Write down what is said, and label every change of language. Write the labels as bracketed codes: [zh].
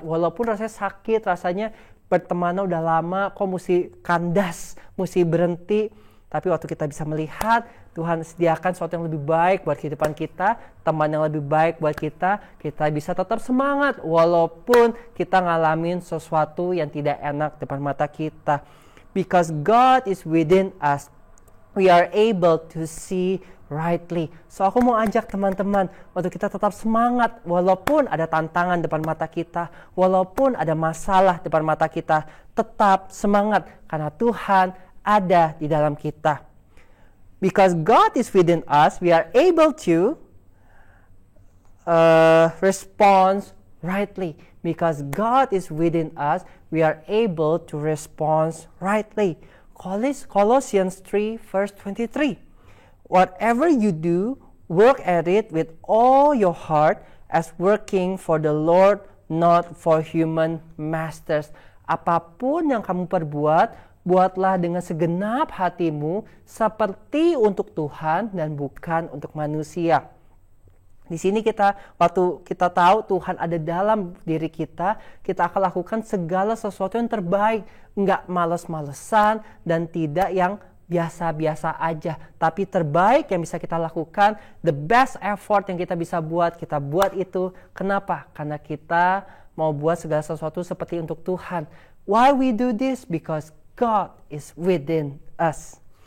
[id] Walaupun rasanya sakit, rasanya pertemanan udah lama, kok mesti kandas, mesti berhenti. Tapi waktu kita bisa melihat Tuhan sediakan sesuatu yang lebih baik buat kehidupan kita, teman yang lebih baik buat kita bisa tetap semangat walaupun kita ngalamin sesuatu yang tidak enak depan mata kita. [en] Because God is within us, we are able to see rightly. [id] So aku mau ajak teman-teman untuk kita tetap semangat walaupun ada tantangan depan mata kita, walaupun ada masalah depan mata kita, tetap semangat karena Tuhan ada di dalam kita. [en] Because God is within us, we are able to respond rightly. Because God is within us, we are able to respond rightly. Colossians 3 verse 23. Whatever you do, work at it with all your heart as working for the Lord, not for human masters. [id] Apapun yang kamu perbuat, buatlah dengan segenap hatimu seperti untuk Tuhan dan bukan untuk manusia. Di sini waktu kita tahu Tuhan ada dalam diri kita akan lakukan segala sesuatu yang terbaik. Enggak males-malesan dan tidak yang biasa-biasa aja. Tapi terbaik yang bisa kita lakukan, [en] the best effort [id] yang kita bisa buat, kita buat itu. Kenapa? Karena kita mau buat segala sesuatu seperti untuk Tuhan. [en] Why we do this? Because God is within us.